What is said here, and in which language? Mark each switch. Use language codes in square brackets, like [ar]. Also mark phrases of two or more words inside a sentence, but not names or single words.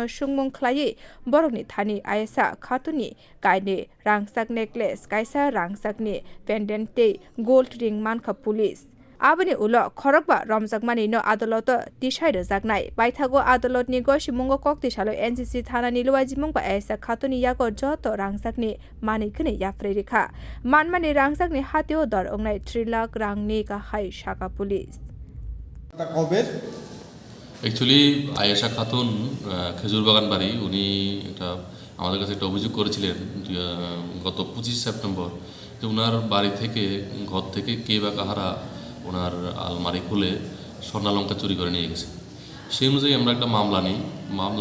[brx] सुंगमुं खलायै बरकनि थानि आयसा खातुनि गायने रांसाक नेकलेस कायसा रांसाकनि पेन्डेन्टे [en] gold ring [brx] मानखा पुलिस आबनि उलो खरकबा रमजाकमानि न आदालत तिसाय रजाकनाय बायथागो आदालतनि गसि मुंगो कक्तिसालो एनसीसी थानानि लुवाजिमुंगो आयसा खातुनि यागो जत रांसाकनि मानिखनि याफ्रे रेखा मानमानि रांसाकनि हातेओ दर अंनाय 3 लाख रांनि गाहाय शाखा पुलिस [bn] एक्चुअली आयशा खातुन খেজুর বাগান বাড়ি উনি এটা আমাদের কাছে একটা অভিযোগ করেছিলেন গত 25 সেপ্টেম্বর যে ওনার বাড়ি থেকে ঘর থেকে কে বা কাহারা ওনার আলমারি খুলে স্বর্ণালঙ্কার চুরি করে নিয়ে গেছে সেই অনুযায়ী আমরা একটা মামলা